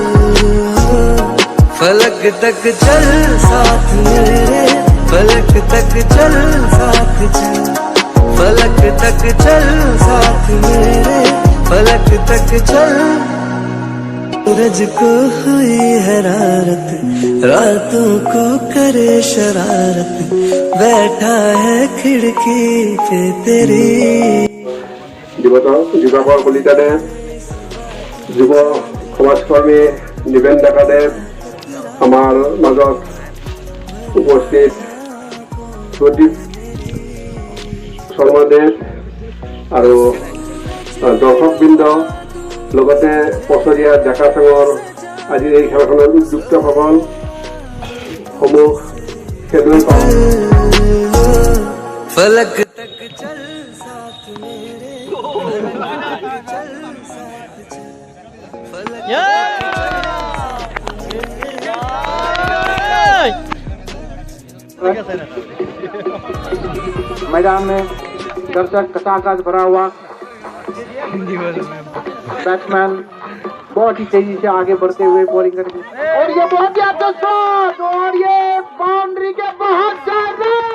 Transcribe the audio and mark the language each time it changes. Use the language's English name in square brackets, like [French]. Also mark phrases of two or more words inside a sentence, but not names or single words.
[Hindi] फलक तक चल साथ मेरे फलक तक चल साथ चल फलक तक चल साथ मेरे फलक तक चल सूरज को हुई हरारत रातों को करे शरारत बैठा है खिड़की पे तेरी [Assamese] যুৱকৰ কলিতাদেৱ যুৱ সমাজকৰ্মী নিবেন ডেকাদেৱ আমাৰ মাজত উপস্থিত প্ৰদীপ শৰ্মাদেৱ আৰু দৰ্শকবৃন্দ লগতে পছৰীয়া ডেকা চাঙৰ আজিৰ এই খেলখনৰ উদ্যুক্তসকল সমূহ খেলুৱৈ [Hindi] फलक मैदान में दर्शक कसाकस भरा हुआ बैट्समैन बहुत ही तेजी से आगे बढ़ते हुए बॉलिंग करेंगे और ये बहुत ही अच्छा शॉट और ये बाउंड्री के बहुत ज्यादा